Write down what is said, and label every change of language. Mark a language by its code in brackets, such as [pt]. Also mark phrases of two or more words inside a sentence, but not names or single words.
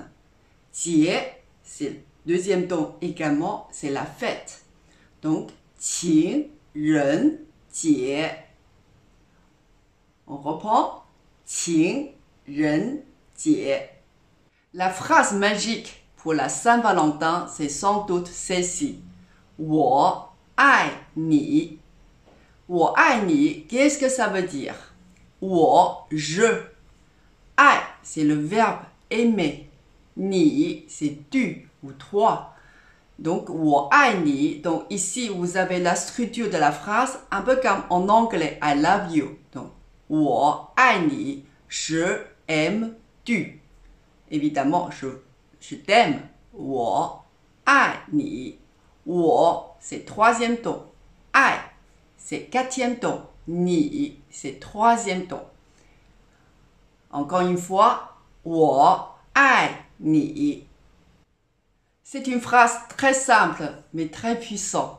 [fr] Jie, c'est deuxième ton également, c'est la fête. [zh] Donc, 情人节. [fr] On reprend. [zh] 情人节. [fr] La phrase magique pour la Saint-Valentin, c'est sans doute celle-ci. [zh] 我爱你. 我爱你, [fr] qu'est-ce que ça veut dire? 我, je. 爱, c'est le verbe aimer. 你, c'est tu ou toi. Donc, [zh] 我爱你. [fr] Donc, ici, vous avez la structure de la phrase, un peu comme en anglais, [en] I love you. [fr] Donc, [zh] 我爱你, [fr] je aime tu. Évidemment, je t'aime. [zh] 我爱你. 我, [fr] c'est troisième ton. 爱, c'est quatrième ton. 你, c'est troisième ton. Encore une fois, [zh] 我爱你. [fr] C'est une phrase très simple, mais très puissante.